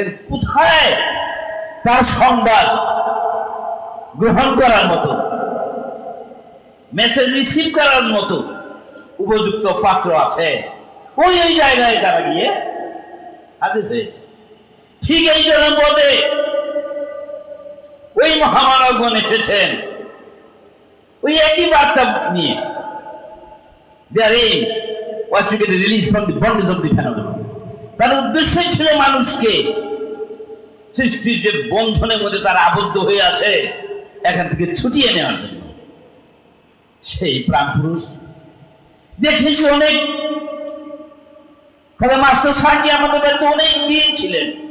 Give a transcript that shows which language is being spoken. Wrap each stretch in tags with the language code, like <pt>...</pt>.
<bn>কোথায় তার সংবাদ গ্রহণ করার মতো, মেসেজ রিসিভ করার মতো উপযুক্ত পাত্র আছে, ওই ওই জায়গায় তারা গিয়ে হাজির হয়েছে। ঠিক এই জন্য বলে ওই মহামানবগণ এসেছেন ওই একই বার্তা নিয়ে,</bn> <en>their aim was to get a release from the bondage of the phenomenon.</en> <bn>তার উদ্দেশ্যই ছিল মানুষকে সৃষ্টির যে বন্ধনের মধ্যে তারা আবদ্ধ হয়ে আছে এখান থেকে ছুটিয়ে নেওয়ার জন্য। সেই প্রাণ পুরুষ দেখেছি অনেক, খাজা মাস্টার সাকি আমাদের বাড়িতে অনেক দিন ছিলেন।</bn>